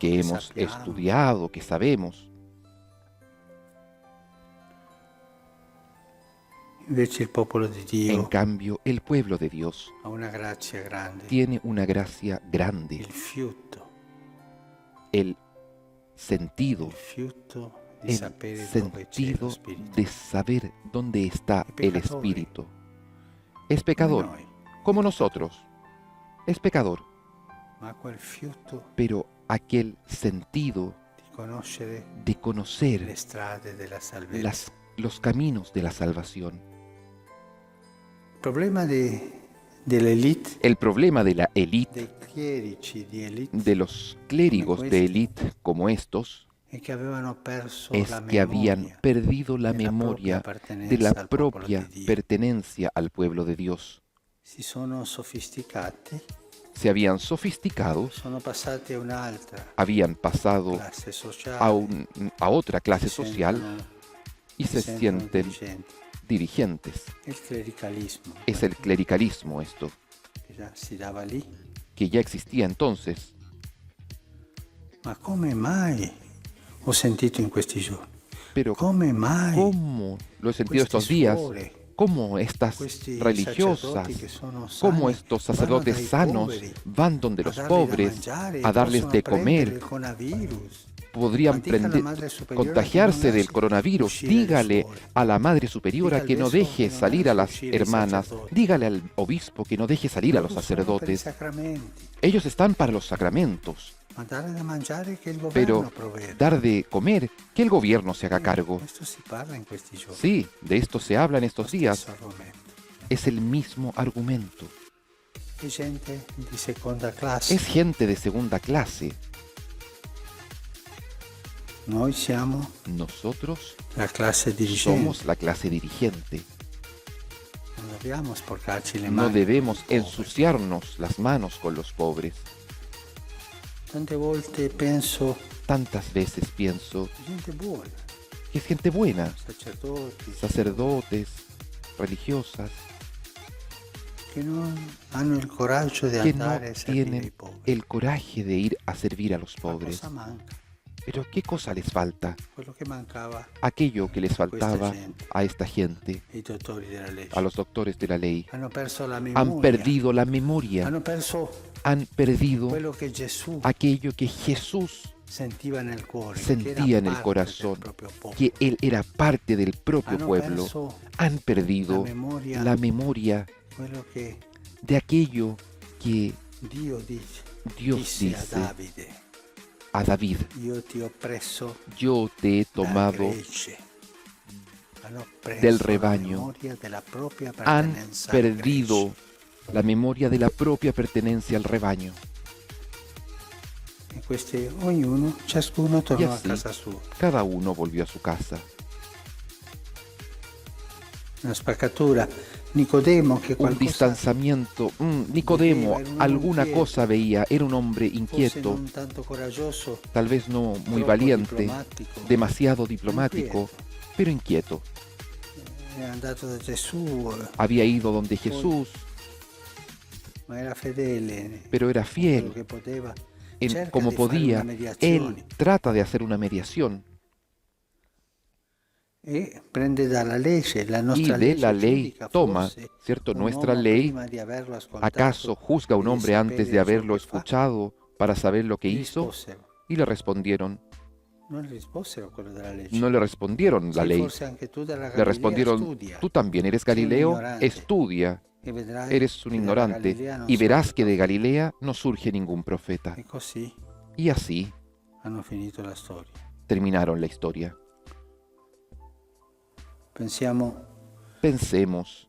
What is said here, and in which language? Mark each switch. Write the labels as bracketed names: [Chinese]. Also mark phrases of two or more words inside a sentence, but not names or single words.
[Spanish] que [Italian] che [Spanish] hemos [Italian] sappiamo. [Spanish] estudiado, que sabemos. [Italian] Invece il popolo di [Spanish] En [Italian] Dio [Spanish] cambio, el pueblo de Dios [Italian] ha una grazia grande, [Spanish] tiene una gracia grande, [Italian] il fiuto [Spanish] el sentido, [Italian] di [Spanish] el [Italian] sapere dove c'è [Spanish] sentido [Italian] lo Spirito. [Spanish] de saber dónde está Es el pecador. Espíritu. Es [Italian] Come [Spanish] pecador, [Italian] noi, [Spanish] como nosotros. Es pecador, [Italian] ma quel fiuto [Spanish] pero aquel sentido [Italian] di conoscere [Spanish] de [Italian] le [Spanish] conocer [Italian] strade della salvezza. [Spanish] los caminos de la salvación. [Italian] Il problema dell'elite, [Spanish] El problema de la élite, [Italian] dei chierici di elite, [Spanish] de los clérigos de élite como estos, [Italian] è che avevano perso [Spanish] es la que habían [Italian] memoria [Spanish] perdido la [Italian] della propria [Spanish] memoria de la [Italian] appartenenza al popolo di [Spanish] propia [Italian] Dio. [Spanish] pertenencia al pueblo de Dios. [Italian] Si sono sofisticati, [Spanish] Se habían sofisticado, [Italian] sono passati a un'altra [Spanish] habían pasado [Italian] classe sociale, [Spanish] a otra clase [Italian] si [Spanish] social y [Italian] si [Spanish] se [Italian] sentono [Spanish] sienten [Italian] dirigenti. [Spanish] dirigentes. [Italian] Il clericalismo [Spanish] Es el clericalismo esto, [Italian] che già si dava lì. [Spanish] que ya existía entonces. [Italian] Ma come mai? Ho sentito in questi giorni. [Spanish] Pero [Italian] Come mai? [Spanish] ¿cómo lo he sentido [Italian] Questi [Spanish] estos días? [Italian] suore, [Spanish] ¿Cómo estas [Italian] questi [Spanish] religiosas, [Italian] sacerdoti che sono [Spanish] cómo [Italian] sani, [Spanish] estos [Italian] vanno [Spanish] sacerdotes [Italian] dai [Spanish] sanos [Italian] poveri [Spanish] van donde [Italian] a [Spanish] los [Italian] dargli da [Spanish] pobres [Italian] mangiare, [Spanish] a darles [Italian] possono [Spanish] de [Italian] prendere [Spanish] comer? [Italian] il coronavirus? [Spanish] Podrían [Italian] Ma dica alla Madre Superiora [Spanish] contagiarse [Italian] che non [Spanish] del [Italian] lasci [Spanish] coronavirus. [Italian] uscire le [Spanish] Dígale [Italian] suore. [Spanish] a la Madre Superiora [Italian] Dica al [Spanish] que no [Italian] vescovo [Spanish] deje [Italian] che non [Spanish] salir a [Italian] lasci [Spanish] las [Italian] uscire i [Spanish] hermanas. [Italian] sacerdoti. [Spanish] Dígale al obispo que no deje salir a los [Italian] Loro sono per i [Spanish] sacerdotes. [Italian] sacramenti, [Spanish] Ellos están para los sacramentos, [Italian] ma dare da mangiare che il [Spanish] pero [Italian] governo provvede. [Spanish] dar de comer, que el gobierno se haga cargo. [Italian] Questo si parla in questi giorni. [Spanish] Sí, de esto se habla en [Italian] Lo [Spanish] estos días. [Italian] stesso argomento. [Spanish] Es el mismo argumento. [Italian] È gente di seconda classe. [Spanish] Es gente de segunda clase. [Italian] Noi siamo [Spanish] Nosotros [Italian] la classe dirigente. [Spanish] somos la clase dirigente. [Italian] Non dobbiamo sporcarci le [Spanish] No [Italian] mani. [Spanish] debemos [Italian] con i poveri. [Spanish] ensuciarnos las manos con los pobres. [Italian] Tante volte penso [Spanish] Tantas veces pienso [Italian] gente buona, [Spanish] que es gente buena, [Italian] sacerdoti, [Spanish] sacerdotes, religiosas, [Italian] che non hanno il coraggio di [Spanish] que no [Italian] andare a servire i [Spanish] tienen [Italian] poveri. [Spanish] el coraje de ir a servir a los [Italian] Ma [Spanish] pobres. [Italian] cosa manca? [Spanish] Pero ¿qué cosa les falta? [Italian] Quello che mancava [Spanish] Aquello que les faltaba [Italian] gente. [Spanish] a esta gente, [Italian] ai dottori della legge. [Spanish] a los doctores de la ley. [Italian] Hanno perso la memoria. [Spanish] Han perdido la memoria, [Italian] Hanno perso [Spanish] han perdido [Italian] quello che Gesù [Spanish] aquello que Jesús [Italian] sentiva nel cuore, che [Spanish] sentía [Italian] era [Spanish] en el [Italian] parte [Spanish] corazón, [Italian] del proprio popolo. [Spanish] que Él era parte del propio [Italian] Hanno [Spanish] pueblo. [Italian] perso [Spanish] Han perdido la memoria [Italian] quello che [Spanish] de aquello que [Italian] Dio dice, [Spanish] Dios [Italian] disse a [Spanish] dice [Italian] Davide: [Spanish] a David: [Italian] io ti ho preso [Spanish] yo te he tomado [Italian] da gregge. Hanno preso [Spanish] del [Italian] la [Spanish] rebaño. [Italian] memoria della propria [Spanish] Han [Italian] pertenenza al [Spanish] perdido [Italian] gregge. [Spanish] la memoria de la propia pertenencia al rebaño. [Italian] E questi, ognuno, ciascuno tornò a [Spanish] así, [Italian] casa sua. [Spanish] Cada uno volvió a su casa. [Italian] Una spaccatura. Nicodemo, che [Spanish] Un [Italian] qualcosa [Spanish] distanciamiento. Nicodemo Era un hombre alguna inquieto. cosa veía. Era un hombre [Italian] forse [Spanish] inquieto, [Italian] non tanto coraggioso, [Spanish] tal vez no muy [Italian] troppo [Spanish] valiente, [Italian] diplomatico, [Spanish] demasiado diplomático, pero inquieto. [Italian] è andato da Gesù, [Spanish] Había ido donde Jesús, [Italian] ma era fedele, [Spanish] pero era [Italian] quello [Spanish] fiel. [Italian] che poteva. [Spanish] En, [Italian] Cerca [Spanish] como [Italian] di fare [Spanish] podía, [Italian] una mediazione [Spanish] él trata de hacer una mediación [Italian] e prende dalla legge, la [Spanish] y [Italian] nostra [Spanish] de [Italian] legge [Spanish] la ley [Italian] giudica [Spanish] toma, [Italian] forse [Spanish] ¿cierto? [Italian] un [Spanish] Nuestra [Italian] uomo [Spanish] ley, [Italian] prima di averlo ascoltato [Spanish] ¿acaso juzga a un [Italian] e di [Spanish] hombre antes [Italian] sapere [Spanish] de [Italian] ciò [Spanish] haberlo [Italian] che fa? [Spanish] escuchado para saber lo que [Italian] Gli [Spanish] hizo? [Italian] risposero. [Spanish] Y le respondieron, [Italian] Non gli risposero quello della legge. [Spanish] no le respondieron la [Italian] Sì, [Spanish] ley, [Italian] forse anche tu dalla [Spanish] le [Italian] Galilea [Spanish] respondieron, [Italian] studia [Spanish] tú también eres [Italian] Sei un [Spanish] Galileo, [Italian] ignorante. [Spanish] estudia, [Italian] e vedrai [Spanish] eres un [Italian] che dalla [Spanish] ignorante [Italian] Galilea non [Spanish] y verás [Italian] sorge [Spanish] que de [Italian] profeta. [Spanish] Galilea no surge ningún profeta. [Italian] E così [Spanish] Y así [Italian] hanno finito la storia. [Spanish] terminaron la historia. [Italian] Pensiamo [Spanish] Pensemos